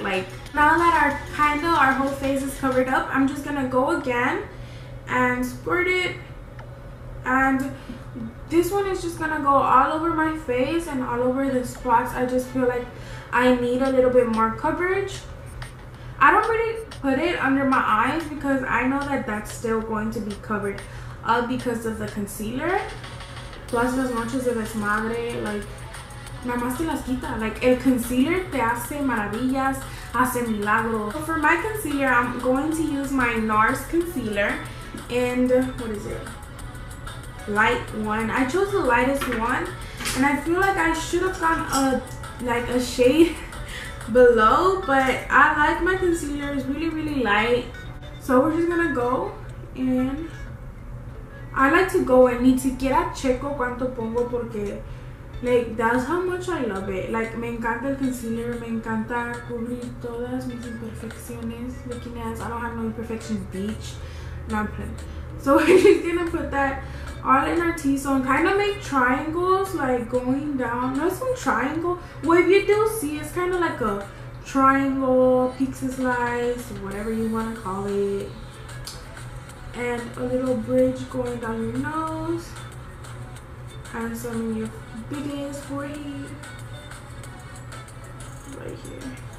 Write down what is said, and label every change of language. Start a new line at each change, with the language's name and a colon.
English: Like, now that our whole face is covered up, I'm just gonna go again and squirt it, and this one is just gonna go all over my face and all over the spots. I just feel like I need a little bit more coverage. I don't really put it under my eyes because I know that that's still going to be covered up because of the concealer.
Spanish: Plus, las noches de desmadre, like, nada más te las quita. Like, el concealer te hace maravillas, hace milagros.
English: So for my concealer, I'm going to use my NARS concealer, and what is it? Light one. I chose the lightest one, and I feel like I should have gone a shade below, but I like my concealer. It's really light, so we're just gonna go in. I like to go and
Spanish: ni siquiera checo cuánto pongo porque,
English: like, that's how much I love it.
Spanish: Like, me encanta el concealer, me encanta cubrir todas mis imperfecciones.
English: Looking at, I don't have no imperfections, beach. No, I'm playing. So we're just gonna put that all in our T-zone, kind of make triangles, like going down. Not some triangle. Well, if you do see, it's kind of like a triangle, pizza slice, whatever you want to call it, and a little bridge going down your nose, and some of your biggest forehead right here.